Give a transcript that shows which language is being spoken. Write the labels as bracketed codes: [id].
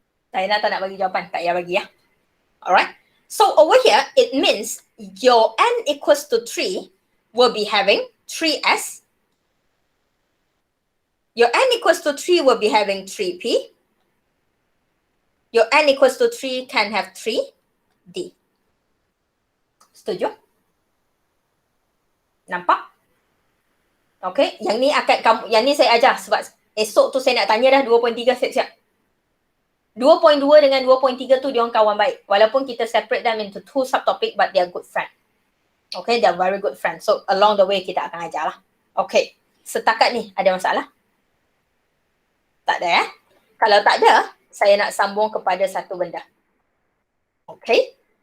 [ms] Diana tak nak bagi jawapan, tak payah bagi ya. [en] Alright. So over here, it means your n equals to 3 will be having 3s. Your n equals to 3 will be having 3p. Your n equals to 3 can have 3d. [ms] Setuju? Nampak? Okay, yang ni akan kamu, yang ni saya ajar sebab esok tu saya nak tanya dah 2.3 siap-siap. 2.2 dengan 2.3 tu dia orang kawan baik. Walaupun kita [en] separate them into 2 subtopic but they are good friend. Okay, they are very good friend. So along the way [ms] kita akan ajar lah. Okay, setakat ni ada masalah? Tak ada ya? Kalau tak ada, saya nak sambung kepada satu benda. Okay.